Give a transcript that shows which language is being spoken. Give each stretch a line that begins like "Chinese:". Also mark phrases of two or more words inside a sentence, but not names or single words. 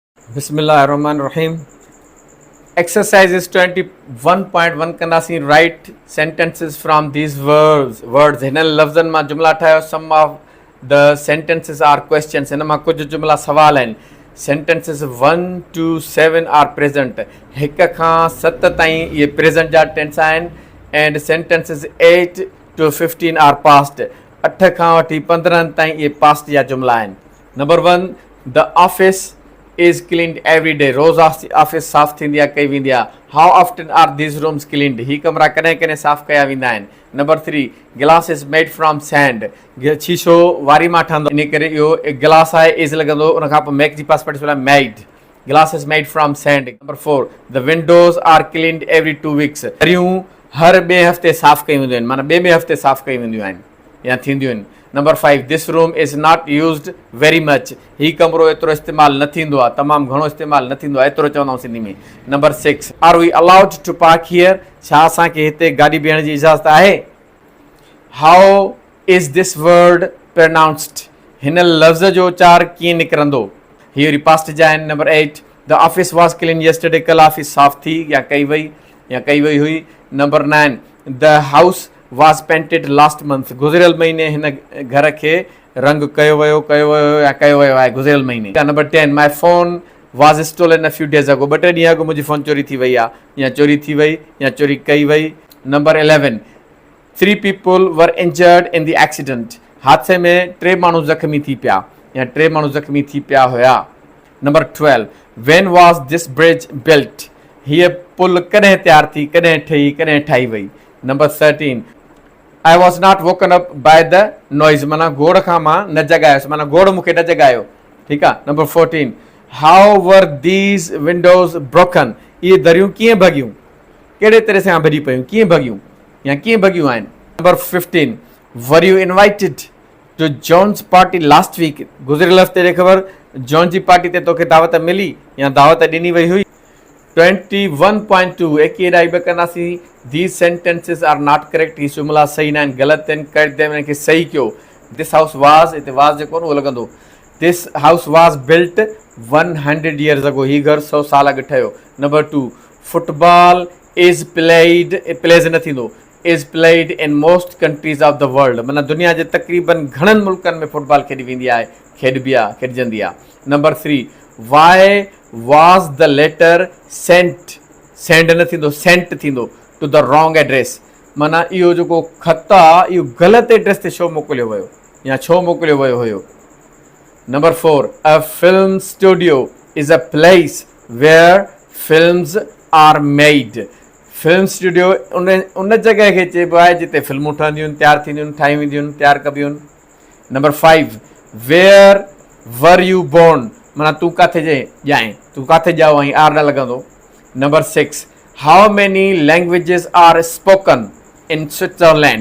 Arabic: Bismillahirrahmanirrahim.
English: Exercise is 21.1 कंदासीं write sentences from these words.
Sindhi: हिननि लफ़्ज़नि मां जुमला ठाहियो.
English: Some of the sentences are questions.
Sindhi: हिन मां कुझु जुमला सवाल आहिनि.
English: Sentences 1 to 7 are present.
Sindhi: 1 खां 7 ताईं इहे present जा tense आहिनि.
English: And sentences 8 to 15 are past.
Sindhi: 8 खां वठी 15 ताईं इहे past जा जुमला आहिनि.
English: Number 1, the office is cleaned every day.
Sindhi: रोज़ ऑफिस साफ़ थींदी आहे, कई वेंदी आहे.
English: How often are these rooms cleaned?
Sindhi: ही कमरा कॾहिं कॾहिं साफ़ कया वेंदा आहिनि.
English: Number 3, glass is made from sand.
Sindhi: शीशो वारी मां ठहंदो, इन करे इहो गिलास आहे, इज़ लॻंदो. उन खां पोइ मेक जी पास पढ़ी made. Glass is made from sand.
English: Number 4, the windows are cleaned every 2 weeks.
Sindhi: दरियूं हर ॿिए हफ़्ते साफ़ कयूं वेंदियूं आहिनि, माना ॿिए हफ़्ते साफ़ कयूं वेंदियूं आहिनि या थींदियूं आहिनि.
English: Number 5, this room is not used very much.
Sindhi: ही कमरो एतिरो इस्तेमालु न थींदो आहे, तमामु घणो इस्तेमालु न थींदो आहे, एतिरो चवंदा आहियूं सिंधी में.
English: Number 6, are we allowed to park here?
Sindhi: छा असांखे हिते गाॾी बीहण जी इजाज़त आहे?
English: How is this word pronounced?
Sindhi: हिन लफ़्ज़ जो उचार कीअं निकिरंदो? ही वरी पास्ट जा आहिनि.
English: Number 8, the office was clean yesterday.
Sindhi: कल्ह ऑफिस साफ़ थी या कई वई हुई.
English: Number 9, the house was painted last month.
Sindhi: गुज़िरियल महीने हिन घर खे रंग कयो वियो आहे गुज़िरियल महीने.
English: Number 10, my phone was stolen a few days ago.
Sindhi: 2 ॾींहं अॻु मुंहिंजी फ़ोन चोरी थी वई आहे या चोरी थी वई या चोरी कई वई.
English: Number 11, 3 people were injured in the accident.
Sindhi: हादसे में 3 माण्हू ज़ख़्मी थी पिया या 3 माण्हू ज़ख़्मी थी पिया हुया.
English: Number 12, when was this bridge built?
Sindhi: हीअ पुल कॾहिं तयारु थी, कॾहिं ठही, कॾहिं ठाही वई.
English: Number 13, I was not woken up by the noise.
Sindhi: माना गोड़ खां मां न जगायुसि, माना गोड़ मूंखे न जगायो. ठीकु आहे.
English: Number 14, how were these windows broken?
Sindhi: इहे दरियूं कीअं भॻियूं, कहिड़े तरह सां भॼी पयूं, कीअं भॻियूं या कीअं भॻियूं आहिनि.
English: Number 15, were you invited to John's party last week?
Sindhi: गुज़िरियल हफ़्ते जे ख़बर जॉन जी पार्टी ते तोखे दावत मिली या दावत ॾिनी वई हुई. 21.2 21 ॿ कंदासीं.
English: These sentences are not correct.
Sindhi: ही जुमला सही न आहिनि, ग़लति आहिनि. कट दे हिनखे सही कयो. This house was, हिते was जेको न उहो लॻंदो.
English: This house was built 100 years ago.
Sindhi: ही घर 100 साल अॻु ठहियो.
English: Number 2, football is played, plays
Sindhi: न थींदो,
English: is played in most countries of the world.
Sindhi: माना दुनिया जे तक़रीबन घणनि मुल्कनि में फुटबॉल खेॾी वेंदी आहे, खेॾिजंदी आहे.
English: Number 3, why was the letter sent
Sindhi: न थींदो,
English: sent थींदो, to the wrong address.
Sindhi: माना इहो जेको ख़त आहे इहो ग़लति एड्रेस ते छो मोकिलियो वियो या छो मोकिलियो वियो हुयो.
English: Number 4, a film studio is a place where films are made.
Sindhi: फिल्म स्टूडियो उन जॻह खे चइबो आहे जिते फिल्मूं ठहंदियूं आहिनि, तयारु थींदियूं आहिनि, ठाहियूं वेंदियूं आहिनि, तयारु कबियूं आहिनि.
English: Number 5, where were you born?
Sindhi: माना तूं किथे ॼाएं, तूं किथे ॼाओ आहीं, आर न लॻंदो.
English: Number 6, how many languages are spoken in Switzerland?